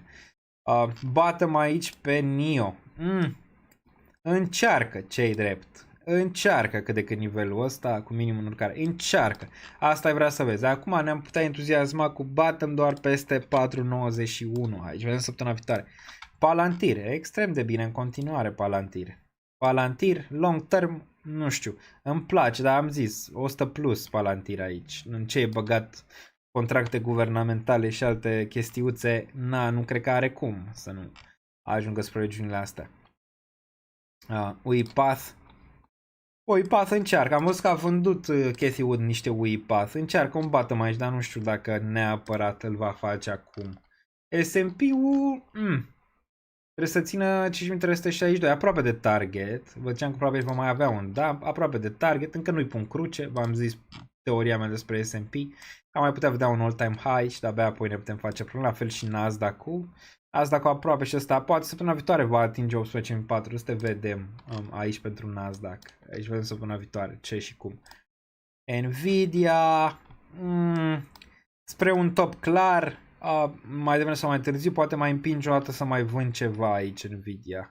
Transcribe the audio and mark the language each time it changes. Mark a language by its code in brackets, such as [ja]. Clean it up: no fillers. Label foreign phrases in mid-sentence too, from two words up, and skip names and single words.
[ro] Batem aici pe NIO. Încearcă, ce-i drept. Încearcă cât de cât nivelul ăsta cu minimul urcare. Încearcă. Asta ai vrea să vezi. Acum ne-am putea entuziasma cu batem doar peste 4,91 aici. Vedem săptămâna viitoare. Palantir. Extrem de bine în continuare Palantir. [en] Palantir, long term, [ro] nu știu. Îmi place, dar am zis 100 plus Palantir aici. În ce e băgat contracte guvernamentale și alte chestiuțe, nu cred că are cum să nu ajungă spre regiunile astea. UiPath încearcă, am văzut că a vândut Cathy Wood niște UiPath, încearcă un bottom aici, dar nu știu dacă neapărat îl va face acum. S&P-ul trebuie să țină 5362, aproape de target, vă ziceam că probabil va mai avea un, da, aproape de target, încă nu-i pun cruce, v-am zis teoria mea despre S&P, am mai putea vedea un [en] all-time high [ro] și de-abia apoi ne putem face probleme, la fel și Nasdaq-ul. Nasdaq-ul aproape și ăsta, poate săptămâna viitoare va atinge 18.400, vedem aici pentru Nasdaq. Aici vedem săptămâna viitoare ce și cum. Nvidia, spre un top clar, mai devreme sau mai târziu, poate mai împinge o dată să mai vând ceva aici Nvidia.